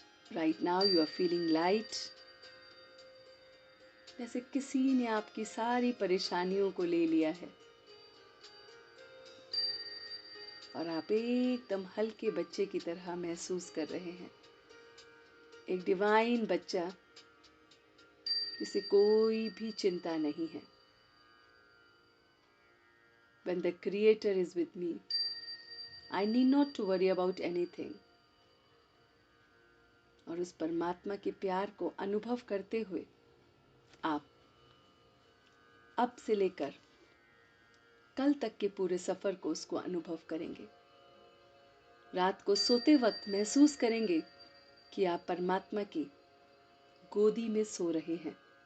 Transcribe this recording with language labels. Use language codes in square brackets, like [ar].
[en] right now you are feeling light, [hi] जैसे किसी ने आपकी सारी परेशानियों को ले लिया है और आप एकदम हल्के बच्चे की तरह महसूस कर रहे हैं। एक डिवाइन बच्चा जिसे कोई भी चिंता नहीं है। [en] When the Creator is with me, I need not to worry about anything. [hi] और उस परमात्मा के प्यार को अनुभव करते हुए आप अब से लेकर कल तक के पूरे सफर को उसको अनुभव करेंगे। रात को सोते वक्त महसूस करेंगे कि आप परमात्मा की गोदी में सो रहे हैं।